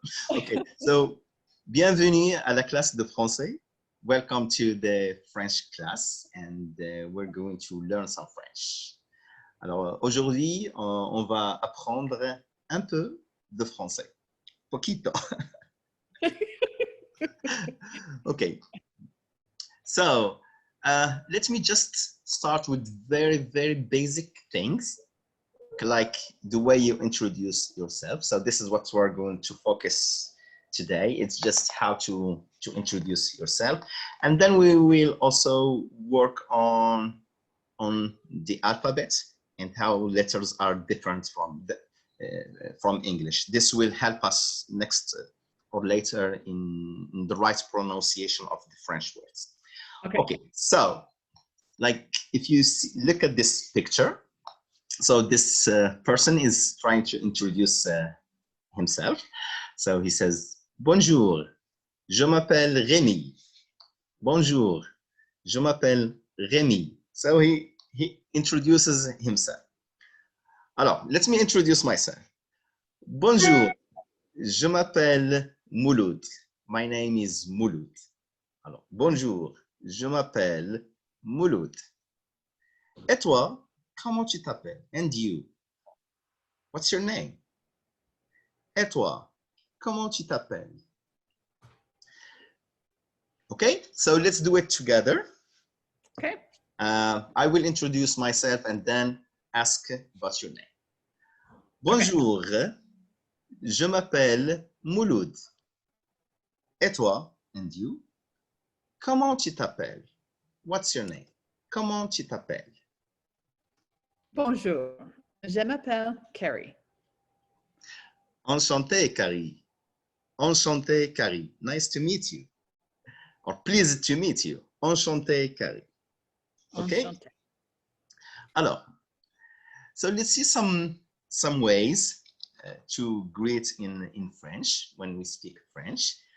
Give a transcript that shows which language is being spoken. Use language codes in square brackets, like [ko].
[en] Okay, so [fr] bienvenue à la classe de français. [en] Welcome to the French class, and we're going to learn some French. [fr] Alors, aujourd'hui, on va apprendre un peu de français. [es] Poquito. [en] Okay. So, let me just start with very, very basic things, like the way you introduce yourself. So this is what we're going to focus today. It's just how to introduce yourself. And then we will also work on the alphabet and how letters are different from English. This will help us next or later in the right pronunciation of the French words. Okay, so like if you look at this picture, so this person is trying to introduce himself. So he says, [fr] bonjour, je m'appelle Rémi. Bonjour, je m'appelle Rémi. [en] So he introduces himself. Alors, let me introduce myself. [fr] Bonjour, je m'appelle Mouloud. [en] My name is Mouloud. [fr] Alors, bonjour, je m'appelle Mouloud. Et toi, comment tu t'appelles? [en] And you? What's your name? [fr] Et toi, comment tu t'appelles? [en] Okay, so let's do it together. Okay. I will introduce myself and then ask about your name. [fr] Bonjour, je m'appelle Mouloud. Et toi? [en] And you? [fr] Comment tu t'appelles? [en] What's your name? [fr] Comment tu t'appelles? Bonjour, je m'appelle Carrie. Enchanté, Carrie. Enchanté, Carrie. [en] Nice to meet you. Or pleased to meet you. Enchanté, Carrie. Okay. [fr] Enchanté. [en] Alors, so let's see some ways to greet in French when we speak French.